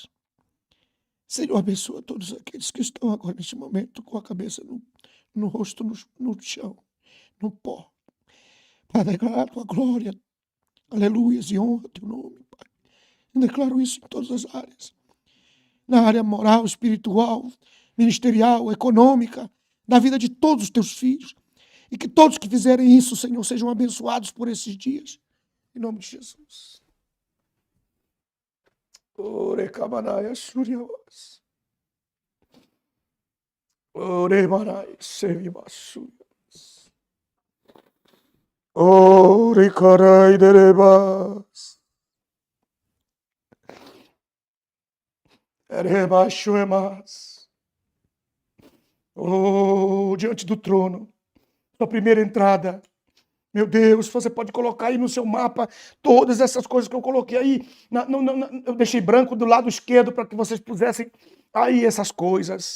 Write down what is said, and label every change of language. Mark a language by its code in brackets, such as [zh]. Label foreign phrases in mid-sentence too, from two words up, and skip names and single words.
[pt] Senhor, abençoa todos aqueles que estão agora neste momento com a cabeça no rosto, no chão, no pó, para declarar a Tua glória, aleluias, e honra Teu nome, Pai. Eu declaro isso em todas as áreas, na área moral, espiritual, ministerial, econômica, na vida de todos os Teus filhos, e que todos que fizerem isso, Senhor, sejam abençoados por esses dias, em nome de Jesus. Ore cabanaya suriavas. Ore marai servibasuas. Ore carai derebas. Erebaixuemas. Oh, diante do trono, sua primeira entrada. Meu Deus, você pode colocar aí no seu mapa todas essas coisas que eu coloquei aí. Eu deixei branco do lado esquerdo para que vocês pusessem aí essas coisas.